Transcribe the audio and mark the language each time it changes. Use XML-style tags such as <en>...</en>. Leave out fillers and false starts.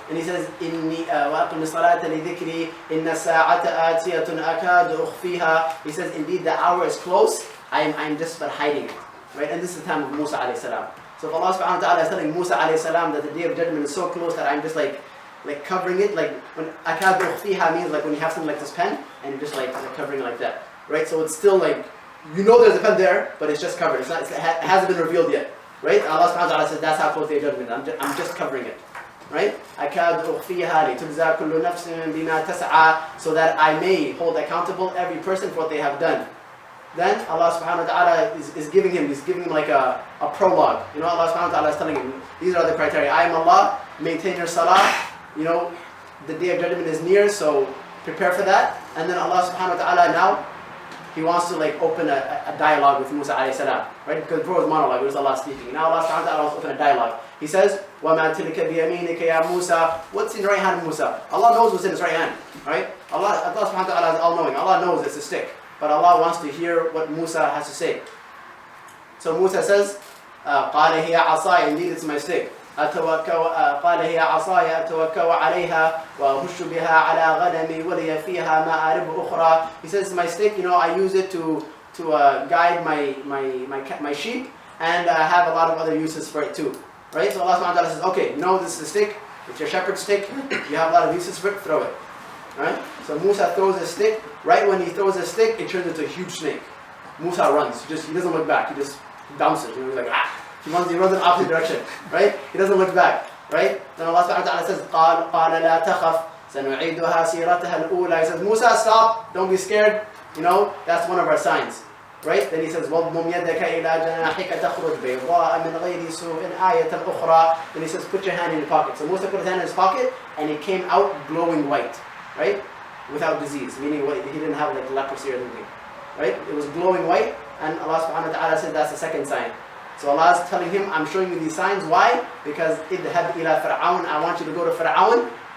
<ar>And he says, إِنِّي وَأَقِمِ الصَّلَاةَ لِذِكْرِي إِنَّ السَّاعَةَ آتِيَةٌ أَكَادُ أُخْفِيهَا.</ar> <en>He says, indeed the hour is close, I'm just but hiding it, right? And this is the time of Musa alayhi salam. So if Allah subhanahu wa ta'ala is telling Musa alayhi salam that the day of judgment is so close that I'm just like covering it, like when أَكَادُ أُخْفِيهَا means like when you have something like this pen and you're just like covering it like that, right? So it's still like, you know there's a pen there, but it's just covered. It hasn't been revealed yet, right? Allah subhanahu wa ta'ala says that's how close the day of judgment is. I'm just covering it, right? أَكَادُ أُخْفِيهَا لِتُجْزَى كُلُّ نَفْسٍ بِمَا تَسْعَى, so that I may hold accountable every person for what they have done. Then Allah subhanahu wa ta'ala is giving him like a prologue. You know, Allah subhanahu wa ta'ala is telling him, these are the criteria. I am Allah, maintain your salah, you know, the day of judgment is near, so prepare for that. And then Allah subhanahu wa ta'ala now, he wants to like open a dialogue with Musa alayhi salam, right? Because before it was monologue, it was Allah speaking. Now Allah subhanahu wa ta'ala wants to open a dialogue.</en> <ar>He says, وَمَا تِلْكَ بِيَمِينِكَ يَا Musa.</ar> <en>What's in your right hand, Musa? Allah knows what's in his right hand, right? Allah subhanahu wa ta'ala is all-knowing. Allah knows it's a stick. But Allah wants to hear what Musa has to say. So Musa says, قَالَ هِيَ عَصَايَ, indeed it's my stick.</en> <ar>قال هي عصاي أتوكأ عليها وأهش بها على غنمي ولي فيها مآرب أخرى.</ar> <en>He says, my stick, you know, I use it to guide my sheep, and I have a lot of other uses for it too. Right? So Allah subhanahu wa ta'ala says, okay, you know this is a stick, it's your shepherd's stick, you have a lot of uses for it, throw it. Right? So Musa throws a stick. Right when he throws a stick, it turns into a huge snake. Musa runs. He doesn't look back. He just bounces. You know, he's like, ah! He runs in the opposite direction. Right? He doesn't look back. Right?</en> <ar>Then Allah subhanahu wa ta'ala says, قَالَ لَا تَخَفْ سَنُعِيدُهَا سِيرَتَهَا الْأُولَى.</ar> <en>He says, Musa, stop. Don't be scared. You know, that's one of our signs. Right?</en> <ar>Then he says, وَضْمُمْ يَدَكَ إِلَى جَنَاحِكَ تَخْرُجْ بَيْضَاءَ مِنْ غَيْرِ سُوءٍ آيَةً أُخْرَى.</ar> <en>Then he says, put your hand in your pocket. So Musa put his hand in his pocket, and it came out glowing white. Right? Without disease, meaning he didn't have like leprosy or anything, right? It was glowing white, and Allah subhanahu wa ta'ala said that's the second sign. So Allah is telling him, I'm showing you these signs. Why? Because idhab ila fir'aun, I want you to go to Fir'aun.</en>